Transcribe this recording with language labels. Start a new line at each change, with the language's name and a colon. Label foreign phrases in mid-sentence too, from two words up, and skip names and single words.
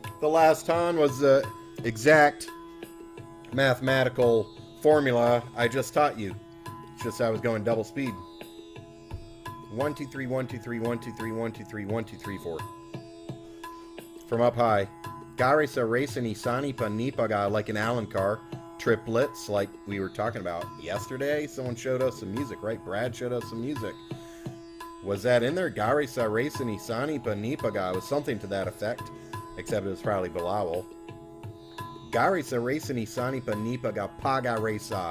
English: last ton was the exact mathematical formula I just taught you. It's just I was going double speed. 1 2 3 1 2 3 1 2 3 1 2 3 1 2 3 4. From up high. Gare sa racing isani pa nipaga, like an Allen car. Triplets, like we were talking about yesterday. Someone showed us some music, right? Brad showed us some music. Was that in there? Gare sa racing isani pa nipaga. It was something to that effect, except it was probably Bilawal. Gare sa racing isani pa nipaga paga resa.